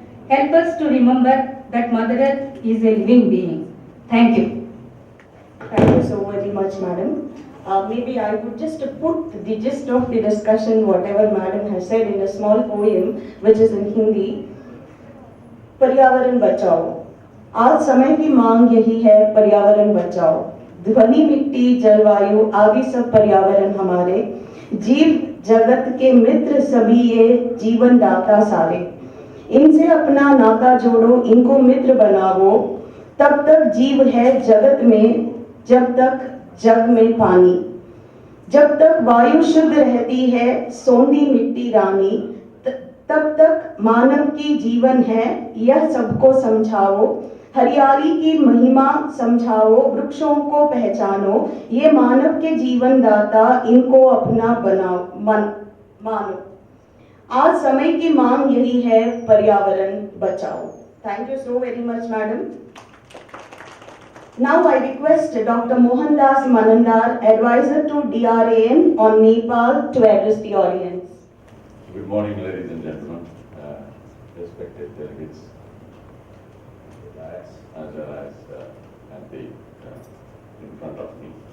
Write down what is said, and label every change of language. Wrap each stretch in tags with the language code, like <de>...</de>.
<en>Help us to remember that Mother Earth is a living being. Thank you. Thank you so very much, madam. Maybe I would just put the gist of the discussion, whatever madam has said, in a small poem, which is in Hindi.</en> <hi>पर्यावरण बचाओ, आज समय की मांग यही है, पर्यावरण बचाओ। ध्वनि, मिट्टी, जलवायु आदि सब पर्यावरण हमारे, जीव जगत के मित्र सभी ये, जीवन दाता सारे। इनसे अपना नाता जोड़ो, इनको मित्र बनाओ, तब तक जीव है जगत में, जब तक जग में पानी। जब तक वायु शुद्ध रहती है, सोंधी मिट्टी रानी, तब तक मानव की जीवन है, यह सबको समझाओ। हरियाली की महिमा समझाओ, वृक्षों को पहचानो, ये मानव के जीवन दाता, इनको अपना बनाओ, मानो। आज समय की मांग यही है, पर्यावरण बचाओ।</hi> <en>Thank you so very much, madam. Now I request Dr. Mohandas Manandar, advisor to DRAN on Nepal, to address the audience. Good morning, ladies and gentlemen, respected delegates, as well as at the in front of me.</en>